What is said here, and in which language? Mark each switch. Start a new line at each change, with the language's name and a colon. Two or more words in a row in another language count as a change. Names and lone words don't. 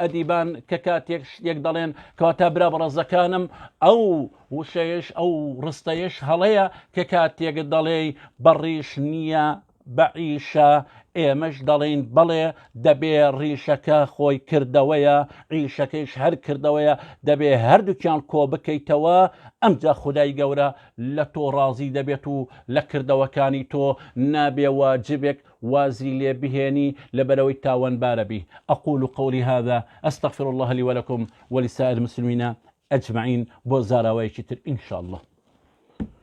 Central Kurdish: ئەدیبان کە کاتێک شتێک دەڵێن کەواتە برا بەڕێزەکانم ئەو وشەیەش ئەو ڕستەیەش هەڵەیە کە کاتێک دەڵێ بەڕیش نییە بەعیشە ئێمەش دەڵێن بەڵێ دەبێ ڕیشەکە خۆی کردەوەیە عیشەکەیش هەر کردەوەیە دەبێ هەردووکیان کۆ بکەیتەوە ئەمجا خودای گەورە لە تۆ ڕازی دەبێت و لە کردەوەکانی تۆ نابێ واجبێک وازی لێ بهێنی لەبەرەوەی تاوانبارە بی.
Arabic: أقول قولي هذا أستغفر الله لي ولكم ولسائر المسلمين أجمعين
Central Kurdish: بۆ زاراوەیەکی تر
Arabic: إن شاء الله.